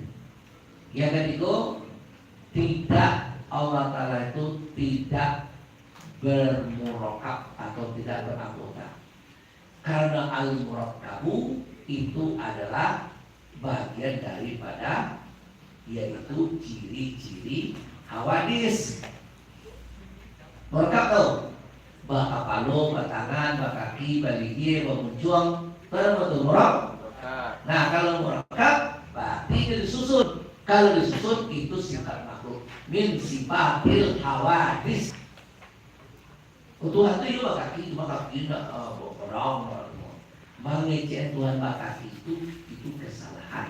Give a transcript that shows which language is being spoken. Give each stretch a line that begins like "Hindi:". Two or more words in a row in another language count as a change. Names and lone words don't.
Indonesian: Yang ketiga tidak Allah Ta'ala itu tidak bermurakab atau tidak beranggota. Karena al-murakabu itu adalah bagian daripada yaitu ciri-ciri hawadis.
Minangkabau: Murakab tuh bak kepala, bak tangan, bak kaki, bak gigi, bak muncung,
Indonesian: betul murakab. Nah kalau murakab berarti itu disusun. Kalau disusun itu sifat makhluk.
Arabic: Min sifatil hawadis.
Indonesian: Tuhan itu
Minangkabau: bak kaki, bak kaki
Indonesian: tidak borong. Mengecek Tuhan
Minangkabau: bak kaki
Indonesian: itu kesalahan.